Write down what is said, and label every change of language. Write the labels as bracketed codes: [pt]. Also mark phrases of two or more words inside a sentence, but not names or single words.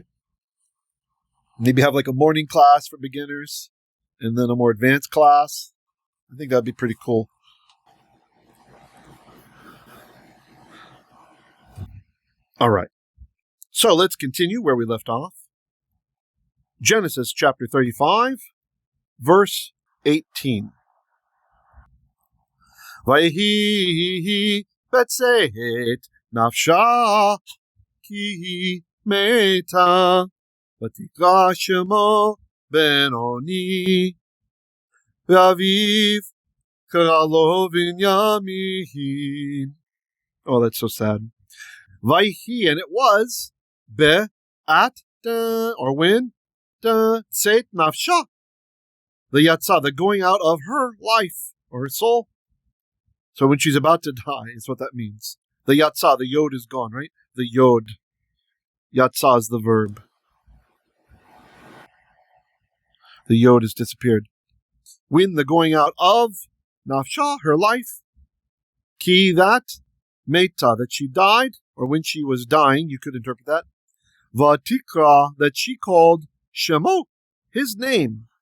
[en] Maybe have like a morning class for beginners and then a more advanced class. I think that'd be pretty cool. All right. So let's continue where we left off. Genesis chapter 35, verse 18. [he] ויהי בצאת נפשה כי מתה ותקרא שמו בן־אוני ואביו קרא לו בנימין. [en] Oh, that's so sad. Vayhi, and it was at or when [he] צאת נפשה, [en] the yatsa, the going out of her life or her soul. So when she's about to die is what that means. The yatsa, the yod is gone, right? The yod. Yatsa is the verb. The yod has disappeared. When the going out of nafsha, her life, ki that, meta, that she died, or when she was dying, you could interpret that. Vatikra, that she called Shemo, his name.